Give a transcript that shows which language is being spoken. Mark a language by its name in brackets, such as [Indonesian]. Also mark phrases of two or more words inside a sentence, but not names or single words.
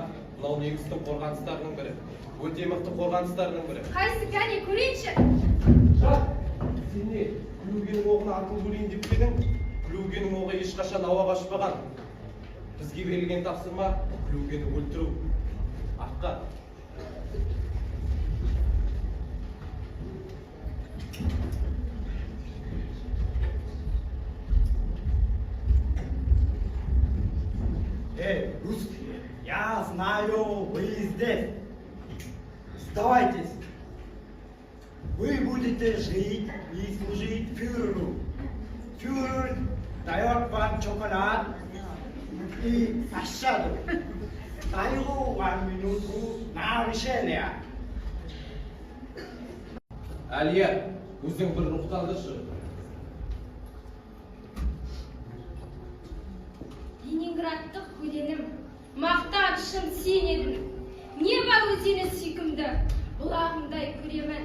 [Kazakh] Мынау негіздің қорғаныстарының бірі. Өте мықты қорғаныстарының бірі. Қайсы, кәне, көрейінші. Жат, сен не? Күлугенің оғын артын көрейін деп едің? Күлугенің оғы ешқашан ауаға ұшпаған. Бізге берілген тапсырма Күлугені өлтіру. Артқа. [Russian] Русские, я знаю, вы здесь. Сдавайтесь. Вы будете жить и служить фюреру. Фюрер дает вам шоколад и пощаду. Даю вам минуту на решение. [Kazakh] Әлия, өзің бір рухтандыршы. Ленинградтық өлеңім, мақтанышым сен едің. Не бар өзені сүйкімді, бұлағымдай көремін.